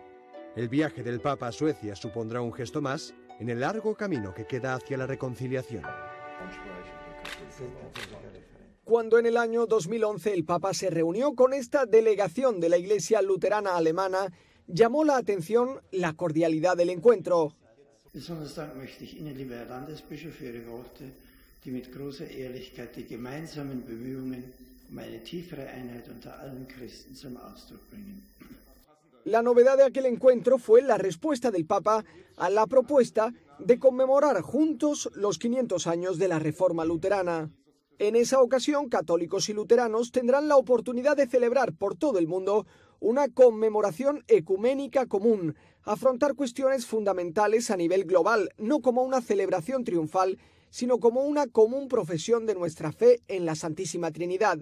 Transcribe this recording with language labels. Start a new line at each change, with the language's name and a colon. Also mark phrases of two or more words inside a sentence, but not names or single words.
Spanish: El viaje del Papa a Suecia supondrá un gesto más en el largo camino que queda hacia la reconciliación. Cuando en el año 2011 el Papa se reunió con esta delegación de la Iglesia Luterana Alemana, llamó la atención la cordialidad del encuentro.
German: Die mit großer Ehrlichkeit die gemeinsamen Bemühungen um eine tiefere Einheit unter allen Christen zum Ausdruck bringen.
Spanish: La novedad de aquel encuentro fue la respuesta del Papa a la propuesta de conmemorar juntos los 500 años de la Reforma luterana. En esa ocasión, católicos y luteranos tendrán la oportunidad de celebrar por todo el mundo una conmemoración ecuménica común, afrontar cuestiones fundamentales a nivel global, no como una celebración triunfal, sino como una común profesión de nuestra fe en la Santísima Trinidad.